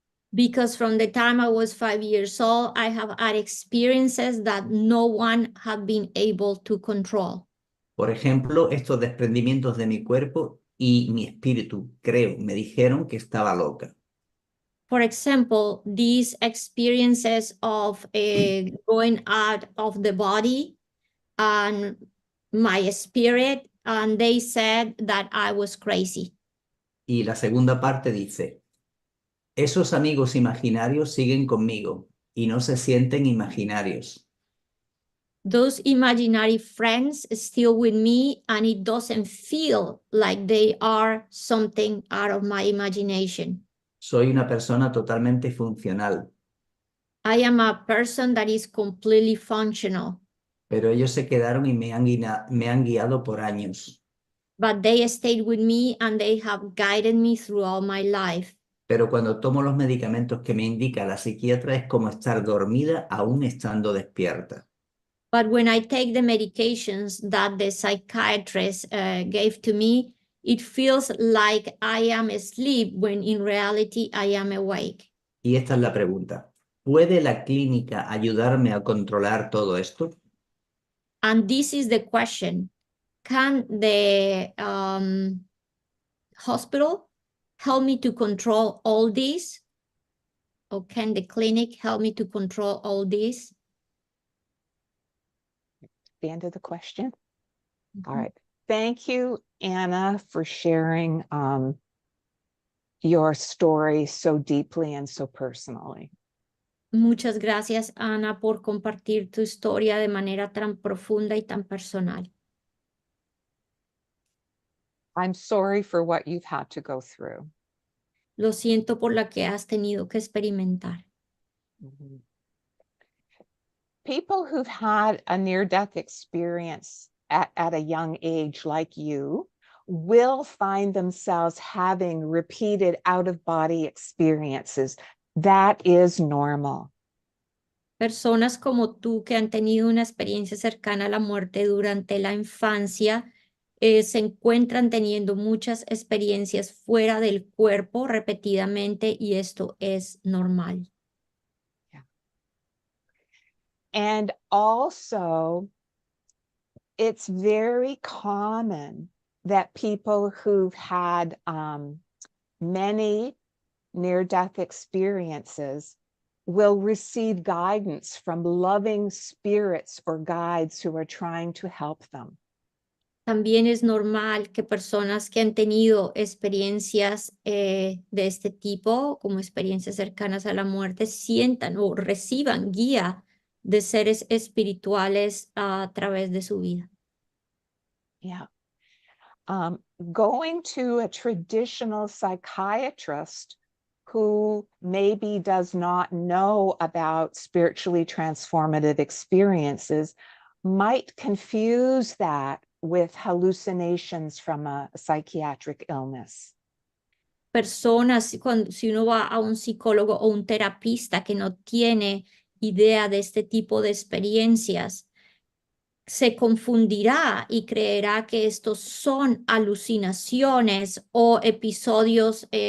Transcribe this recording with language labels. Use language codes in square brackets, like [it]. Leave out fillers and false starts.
[en] Because from the time I was 5 years old, I have had experiences that no one had been able to control. [es] Por ejemplo, estos desprendimientos de mi cuerpo y mi espíritu, creo, me dijeron que estaba loca. [en] For example, these experiences of going out of the body and my spirit, and they said that I was crazy. [es] Y la segunda parte dice, esos amigos imaginarios siguen conmigo y no se sienten imaginarios. [en] Those imaginary friends still with me, and it doesn't feel like they are something out of my imagination. [es] Soy una persona totalmente funcional, [en] I am a person that is completely functional, [es] pero ellos se quedaron y me han guiado por años. [en] but they stayed with me and they have guided me throughout my life. [es] Pero cuando tomo los medicamentos que me indica la psiquiatra es como estar dormida aún estando despierta. [en] But when I take the medications that the psychiatrist gave to me, it feels like I am asleep when in reality I am awake. [es] Y esta es la pregunta. ¿Puede la clínica ayudarme a controlar todo esto? [en] And this is the question. Can the hospital help me to control all this? Or can the clinic help me to control all this? The end of the question. All right. Thank you, Anna, for sharing your story so deeply and so personally. [es] Muchas gracias, Ana, por compartir tu historia de manera tan profunda y tan personal. [en] I'm sorry for what you've had to go through. [es] Lo siento por la que has tenido que experimentar. Mhm. [en] People who've had a near-death experience at a young age like you will find themselves having repeated out-of-body experiences. That is normal. [es] Personas como tú que han tenido una experiencia cercana a la muerte durante la infancia se encuentran teniendo muchas experiencias fuera del cuerpo repetidamente y esto es normal. [en] And also, it's very common that people who've had many near-death experiences will receive guidance from loving spirits or guides who are trying to help them. [es] También es normal que personas que han tenido experiencias de este tipo, como experiencias cercanas a la muerte, sientan o reciban guía de seres espirituales a través de su vida. [en] Yeah. Going to a traditional psychiatrist who maybe does not know about spiritually transformative experiences might confuse that with hallucinations from a psychiatric illness. [es] Personas, si uno va a un psicólogo o un terapista que no tiene idea de este tipo de experiencias, se confundirá y creerá que estos son alucinaciones o episodios